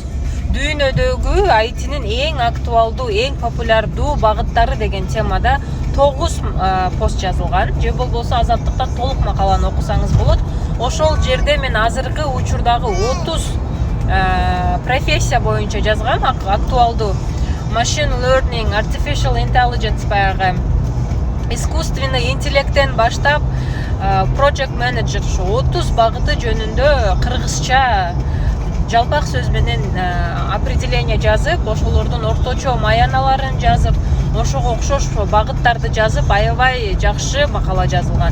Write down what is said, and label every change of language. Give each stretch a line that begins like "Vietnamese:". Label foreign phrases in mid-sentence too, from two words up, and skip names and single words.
Kyrgyz: Дүйнөдөгү IT'нин эң актуалдуу, эң популярдуу багыттары деген темада 9 пост жазылган. Же болбосо Азаттыкта толук макаланы окусаңыз болот. Ошол жерде мен азыркы учурдагы 30 профессия боюнча жазгам, актуалдуу.
English: Machine learning, artificial intelligence
Kyrgyz: баягы
Russian: искусственный интеллекттен
Kyrgyz: баштап
English: project manager
Kyrgyz: 30 багыты жөнүндө кыргызча жалпак сөз менен определение жазып, ошолордун орточо маяналарын жазып, ошого окшош багыттарды жазып, аябай жакшы макала жазылган.